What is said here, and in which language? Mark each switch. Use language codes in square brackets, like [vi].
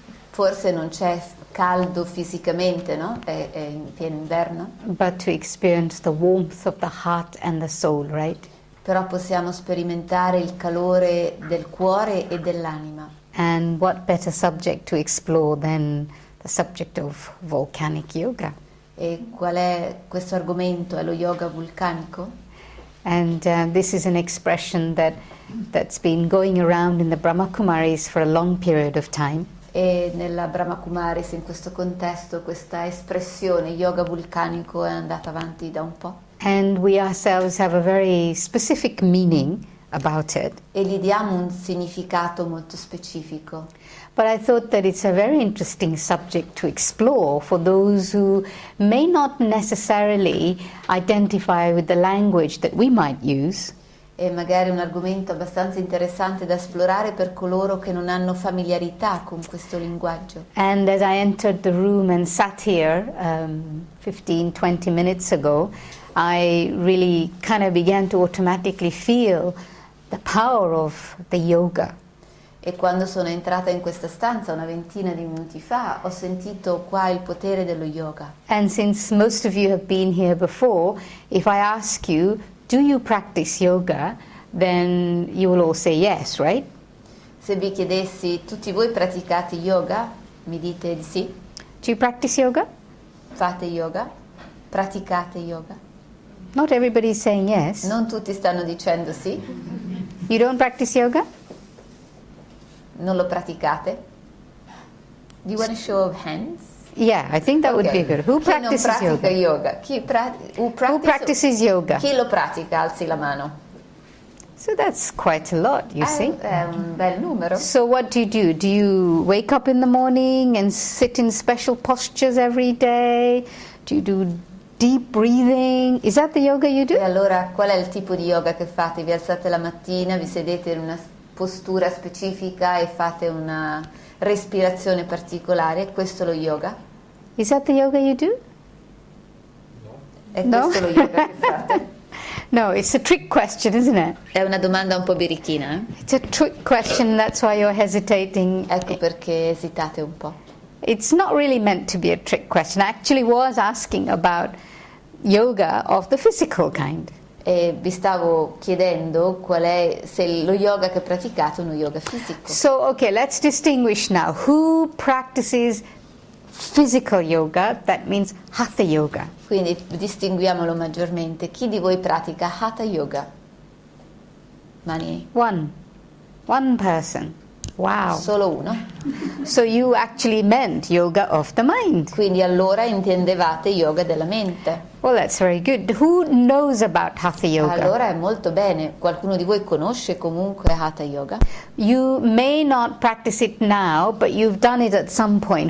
[it] Forse non c'è caldo fisicamente, no? È in pieno inverno. [en] But to experience the warmth of the heart and the soul, right? [it] Però possiamo sperimentare il calore del cuore e dell'anima. [en] And what better subject to explore than the subject of volcanic yoga? [it] E qual è questo argomento? È lo yoga vulcanico? [en] And this is an expression that's been going around in the Brahma Kumaris for a long period of time. [it] E nella Brahma Kumaris, in questo contesto, questa espressione yoga vulcanico è andata avanti da un po'. [en] And we ourselves have a very specific meaning about it. [it] E gli diamo un significato molto specifico. [en] But I thought that it's a very interesting subject to explore for those who may not necessarily identify with the language that we might use. [it] E magari un argomento abbastanza interessante da esplorare per coloro che non hanno familiarità con questo linguaggio. [en] And as I entered the room and sat here 15-20 minutes ago, I really kind of began to automatically feel the power of the yoga. [it] E quando sono entrata in questa stanza una ventina di minuti fa, ho sentito qua il potere dello yoga. [en] And since most of you have been here before, if I ask you, do you practice yoga, then you will all say yes, right? [it] Se vi chiedessi, tutti voi praticate yoga? Mi dite di sì? [en] Do you practice yoga? [it] Fate yoga? Praticate yoga? [en] Not everybody is saying yes. [it] Non tutti stanno dicendo sì. [en] You don't practice yoga? [it] Non lo praticate? [en] Do you want a show of hands? Yeah, I think that would be good. Who [it] Chi non [en] practices [it] pratica [en] yoga? [it] yoga? [en] Who practices yoga? [it] Chi lo pratica? Alzi la mano. [en] So that's quite a lot, you see. [it] È un bel numero. [en] So what do? Do you wake up in the morning and sit in special postures every day? Do you do deep breathing? Is that the yoga you do? [it] E allora qual è il tipo di yoga che fate? Vi alzate la mattina, vi sedete in una postura specifica e fate una respirazione particolare? Questo è lo yoga? [en] Is that the yoga you do? [it] È No? questo lo yoga che fate? [en] No, it's a trick question, isn't it? [it] È una domanda un po' birichina, eh? [en] It's a trick question, that's why you're hesitating. [it] Ecco perché esitate un po'. [en] It's not really meant to be a trick question. I actually was asking about yoga of the physical kind. [it] E vi stavo chiedendo se lo yoga che praticate è uno yoga fisico. [en] So, okay, let's distinguish now. Who practices physical yoga? That means hatha yoga. [it] Quindi distinguiamolo maggiormente. Chi di voi pratica hatha yoga? Mani? [en] One person. Wow. [it] Solo uno? [en] So you actually meant yoga of the mind. [it] Quindi allora intendevate yoga della mente. [en] Well, that's very good. Who knows about Hatha Yoga? [it] Allora è molto bene. Qualcuno di voi conosce comunque Hatha Yoga? [en] You may not practice it now, but you've done it at some point.